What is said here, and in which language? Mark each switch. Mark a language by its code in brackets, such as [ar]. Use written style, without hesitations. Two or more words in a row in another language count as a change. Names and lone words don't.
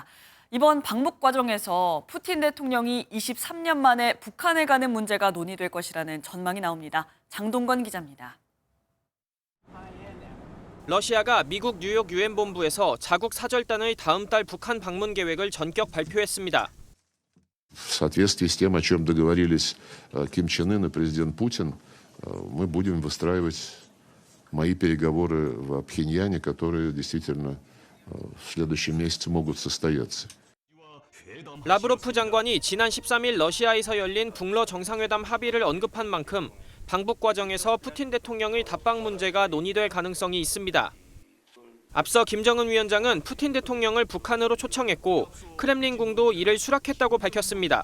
[ko] 이번 방북 과정에서 푸틴 대통령이 23년 만에 북한에 가는 문제가 논의될 것이라는 전망이 나옵니다. 장동건 기자입니다. 러시아가 미국 뉴욕 유엔 본부에서 자국 사절단의 다음 달 북한 방문 계획을 전격 발표했습니다. [ru] В соответствии с тем, о чем договорились Ким Чен Ын и президент Путин, мы будем выстраивать мои переговоры в Пхеньяне, которые действительно в следующем месяце могут состояться. [ko] 라브로프 장관이 지난 13일 러시아에서 열린 북러 정상회담 합의를 언급한 만큼 방북 과정에서 푸틴 대통령의 답방 문제가 논의될 가능성이 있습니다. 앞서 김정은 위원장은 푸틴 대통령을 북한으로 초청했고 크렘린궁도 이를 수락했다고 밝혔습니다.